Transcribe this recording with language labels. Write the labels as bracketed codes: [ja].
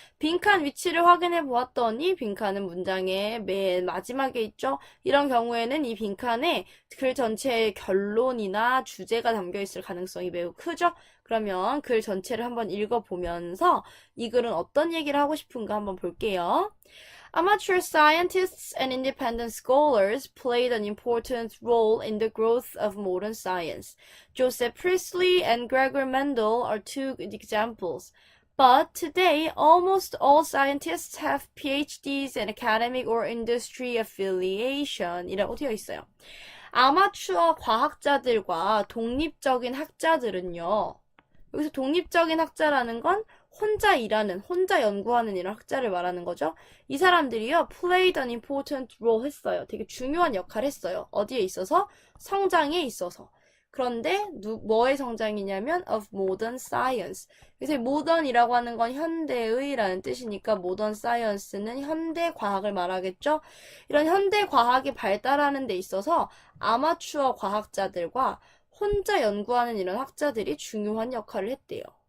[ko] 빈칸 위치를 확인해 보았더니 빈칸은 문장의 맨 마지막에 있죠. 이런 경우에는 이 빈칸에 글 전체의 결론이나 주제가 담겨 있을 가능성이 매우 크죠. 그러면 글 전체를 한번 읽어보면서 이 글은 어떤 얘기를 하고 싶은가 한번 볼게요. [en] Amateur scientists and independent scholars played an important role in the growth of modern science. Joseph Priestley and Gregor Mendel are two good examples. But today, almost all scientists have PhDs and academic or industry affiliation [ko] 이라고 되어 있어요. 아마추어 과학자들과 독립적인 학자들은요. 여기서 독립적인 학자라는 건 혼자 일하는, 혼자 연구하는 이런 학자를 말하는 거죠. 이 사람들이요, [en] played an important role [ko] 했어요. 되게 중요한 역할을 했어요. 어디에 있어서? 성장에 있어서. 그런데 뭐의 성장이냐면 [en] of modern science. [ko] 그래서 modern이라고 하는 건 현대의라는 뜻이니까 modern science는 현대 과학을 말하겠죠. 이런 현대 과학이 발달하는 데 있어서 아마추어 과학자들과 혼자 연구하는 이런 학자들이 중요한 역할을 했대요.